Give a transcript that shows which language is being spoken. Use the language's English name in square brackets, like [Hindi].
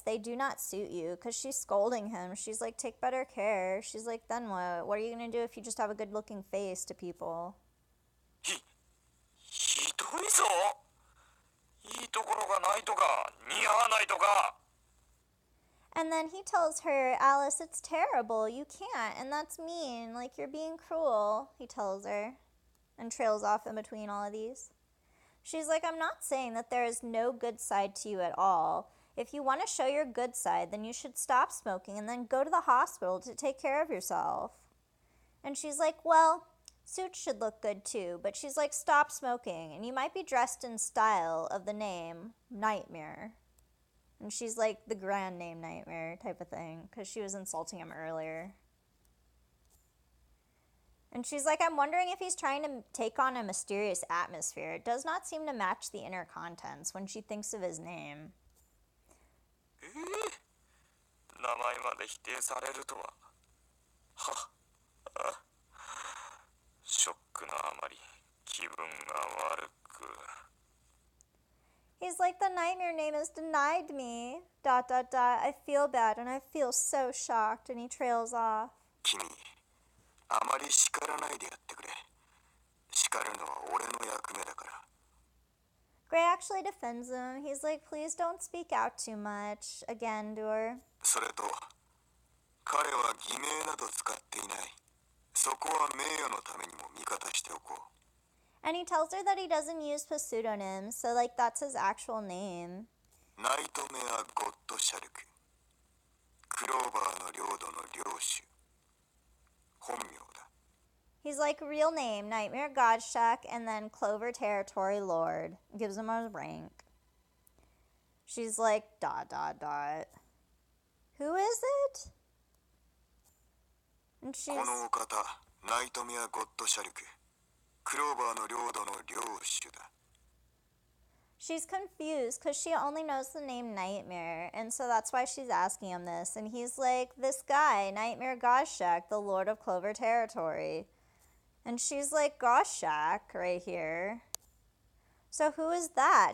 [English] They do not suit you. Because she's scolding him. She's like, take better care. She's like, then what? What are you going to do if you just have a good looking face to people? [Japanese] ひどいぞいいところがないとか似合わないとか [English] And then he tells her, Alice, it's terrible. You can't. And that's mean. Like, you're being cruel, he tells her. And trails off in between all of these. She's like, I'm not saying that there is no good side to you at all. If you want to show your good side, then you should stop smoking and then go to the hospital to take care of yourself. And she's like, well, suits should look good too. But she's like, stop smoking. And you might be dressed in style of the name Nightmare. And she's like, the grand name Nightmare type of thing. Because she was insulting him earlier. And she's like, I'm wondering if he's trying to take on a mysterious atmosphere. It does not seem to match the inner contents when she thinks of his name. [Japanese] 名前まで否定されるとははあショックのあまり気分が悪く [English] He's like, the Nightmare name is denied me. ... I feel bad and I feel so shocked. And he trails off. [Japanese] 君あまり叱らないでやってくれ叱るのは俺の役目だから [English] Gray actually defends him. He's like, please don't speak out too much. Again to her. [Japanese] それと彼は偽名など使っていないそこは名誉のためにも味方しておこう [English] And he tells her that he doesn't use pseudonyms, so, like, that's his actual name. [Japanese] ナイトメア・ゴッド・シャルククローバーの領土の領主本名だ [English] He's like, real name, Nightmare Godshack, and then Clover Territory Lord. Gives him a rank. She's like, ... Who is it? And she's... [Japanese] このお方ナイトメア・ゴッド・シャルククローバーの領土の領主だ [English] She's confused because she only knows the name Nightmare, and so that's why she's asking him this. And he's like, this guy, Nightmare Goshak, the Lord of Clover Territory. And she's like, Goshak, right here. So who is that?